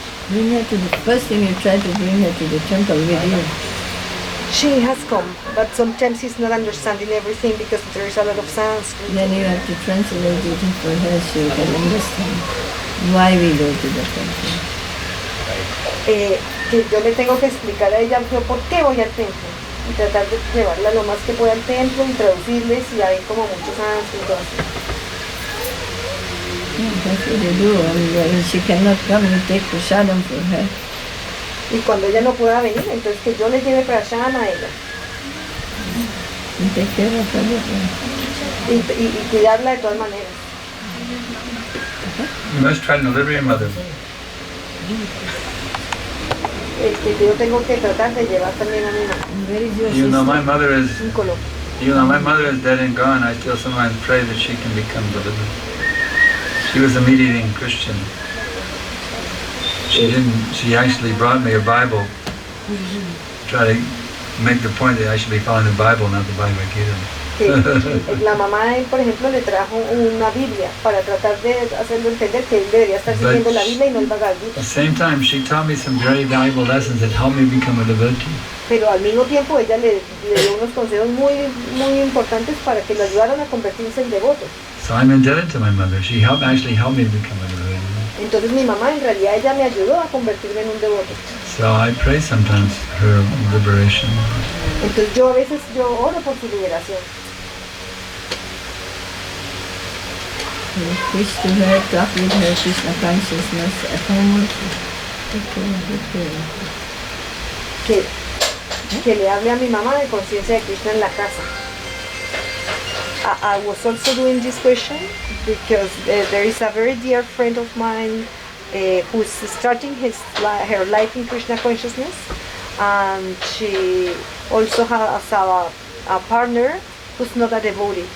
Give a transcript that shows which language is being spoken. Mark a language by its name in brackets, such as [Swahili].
[English] Bring her to the first thing you try to bring her to the temple with you. She has come, but sometimes he's not understanding everything because there is a lot of Sanskrit. Then you have to translate it for her so you can understand why we go to the temple. [Spanish] Que yo le tengo que explicar a ella yo por qué voy al templo y tratar de llevarla lo más que pueda al templo y traducirles, y hay como muchos sánscritos. [English] Yeah, that's what you do. And when she cannot come, you take prasadam for her. [Spanish] Y cuando ella no pueda venir, entonces que yo le lleve prashadam a ella [English] You take care of her. [Spanish] y cuidarla de todas maneras. [English] You must try to deliver your mother. [Spanish] Que yo tengo que tratar de llevar también a mi mamá. [English] And where is your Even though my sister? mother is, [Spanish] En Colombia. [English] even though my mother is dead and gone, I still sometimes pray that she can become delivered. She was a meat-eating Christian. She actually brought me a Bible, try to make the point that I should be following the Bible, not the Bhagawad Gita. [Spanish] Que la mamá de él, por ejemplo, le trajo una Biblia para tratar de hacerlo entender que él debería estar siguiendo la Biblia y no el Bhagavad Gita. [English] At the same time, she taught me some very valuable lessons that helped me become a devotee. [Spanish] Pero al mismo tiempo ella le dio unos consejos muy importantes para que lo ayudaran a convertirse en devoto. [English] So I'm indebted to my mother. She actually helped me become a devotee. [Spanish] Entonces mi mamá en realidad ella me ayudó a convertirme en un devoto. [English] So I pray sometimes her liberation. [Spanish] Entonces yo a veces oro por su liberación. [English] Preach to her, talk with her, Krishna consciousness at home also. Okay. [Spanish] Que le hable a mi mamá de conciencia de Krishna en la casa. [English] I was also doing this question because there is a very dear friend of mine who's starting her life in Krishna consciousness, and she also has a partner who's not a devotee.